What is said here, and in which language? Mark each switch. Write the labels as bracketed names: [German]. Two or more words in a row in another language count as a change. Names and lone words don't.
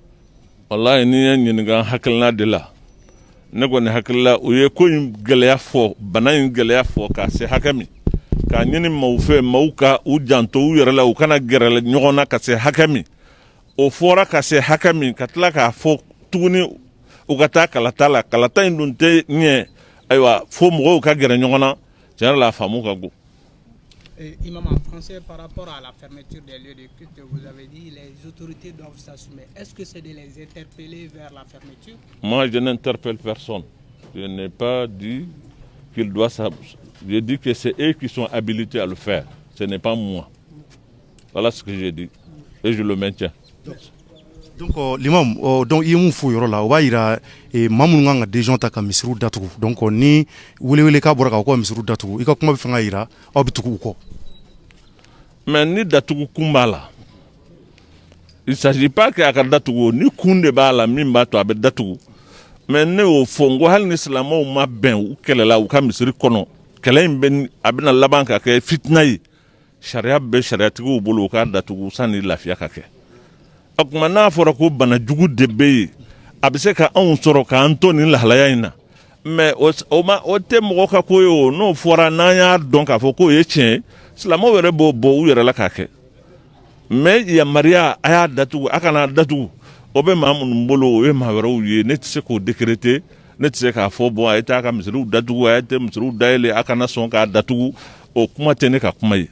[Bambara] Wallahi n'i ye ɲininka hakilina de la ne kɔni hakilila o ye ko in gɛlɛya fɔ bana in gɛlɛya fɔ k'a se hakɛ min k'a ɲini maaw fɛ maaw ka u janto u yɛrɛ la u kana gɛrɛ ɲɔgɔn na ka se hakɛ min o fɔra ka se hakɛ min ka tila k'a fɔ tuguni u ka taa kalata la kalata in dun tɛ ɲɛ ayiwa fo mɔgɔw ka gɛrɛ ɲɔgɔn na tiɲɛ yɛrɛ la a faamu ka go. Imam, [French] en français, par rapport à la fermeture des lieux de culte, vous avez dit les autorités doivent s'assumer. Est-ce que c'est de les interpeller vers la fermeture? Moi, je n'interpelle personne. Je n'ai pas dit qu'il doit s'assumer. J'ai dit que c'est eux qui sont habilités à le faire. Ce n'est pas moi. Voilà ce que j'ai dit. Et je le maintiens. [Bambara] Donc l'imam donc i ye mun fɔ yɔrɔ la o b'a yira maa minnu kan ka décision ta ka misiriw datugu donc ni welewele k'a bɔra k'aw ka misiriw datugu i ka kuma bɛ fɛ ka yira aw bɛ tugu u kɔ. Mais ni datugu kun b'a la [French] il s'agit pas que [Bambara] a ka datugu ni kun de b'a la min b'a to a bɛ datugu mais ne y'o fɔ n ko hali ni silamɛw ma bɛn u kɛlɛla u ka misiri kɔnɔ kɛlɛ in bɛ a bɛna laban ka kɛ fitina ye sariya bɛ sariyatigiw bolo u k'a datugu sanni lafiya ka kɛ. O tuma n'a fɔra ko bana jugu de bɛ yen a bɛ se ka anw sɔrɔ k'an to nin lahalaya in na mais o tɛ mɔgɔ ka ko ye o n'o fɔra n'an y'a dɔn k'a fɔ k'o ye tiɲɛ ye silamɛw yɛrɛ b'o bɔ u yɛrɛ la k'a kɛ mais yamaruya a y'a datugu a kana datugu o bɛ maa minnu bolo o ye maa wɛrɛw ye ne tɛ se k'o décréter ne tɛ se k'a fɔ bon a ye taa a ka misiriw datugu a ye tɛ misiriw dayɛlɛ a kana sɔn k'a datugu o kuma tɛ ne ka kuma ye.